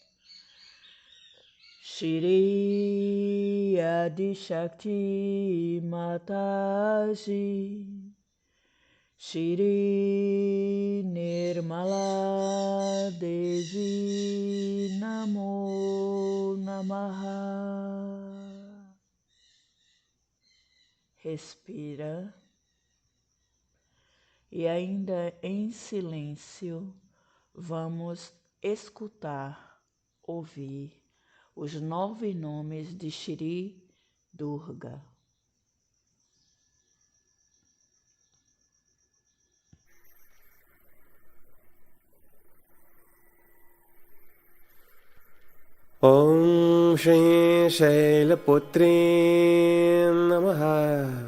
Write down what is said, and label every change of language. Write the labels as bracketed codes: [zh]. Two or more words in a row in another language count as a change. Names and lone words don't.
[sa] Shri Adishakti Mataji Shri Nirmala Devi Namo Namaha. [pt] Respira e ainda em silêncio vamos escutar, ouvir os 9 nomes de Shri Durga. [sa] Om Shri Shailaputri Namaha.